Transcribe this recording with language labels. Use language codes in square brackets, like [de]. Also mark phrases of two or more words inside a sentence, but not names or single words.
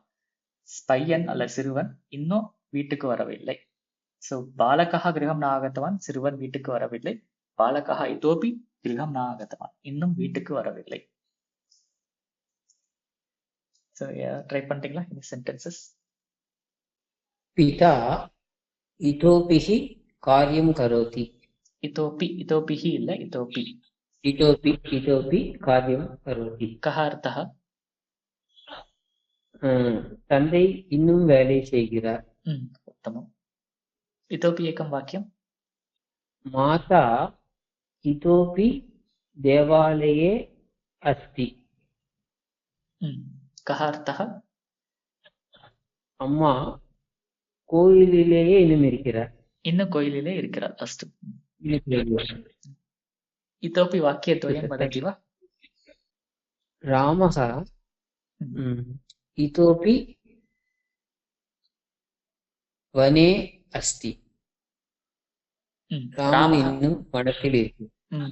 [ta] பையன் அல்ல சிறுவன் இன்னும் வீட்டுக்கு வரவில்லை. [sa] ஸோ बालकः गृहं न आगतवान्, [ta] சிறுவன் வீட்டுக்கு வரவில்லை. [sa] बालकः इतोऽपि गृहं न आगतवान्, [ta] இன்னும் வீட்டுக்கு வரவில்லை. ஸோ ட்ரை பண்ணிட்டீங்களா இந்த சென்டென்சஸ்? [sa] पिता इतोपि कार्यं करोति. इतोपि, इतोपि ही இல்ல इतोपि. इतोपि कार्यं करोति. कः अर्थः? [ta] தந்தை இன்னும் வேலை செய்கிறார். [sa] उत्तमम्. इतोपि एकं वाक्यं. माता इतोपि देवालये अस्ति. कः अर्थः? [ta] அம்மா கோயிலிலேயே இன்னும் இருக்கிறார். இன்னும் கோயிலிலே இருக்கிறார். [sa] अस्तु. इतोपि वाक्यद्वयं वदति वा? रामः इतोपि वने अस्ति. [ta] रामः இன்னும் वनத்தில் இருக்கிறார்.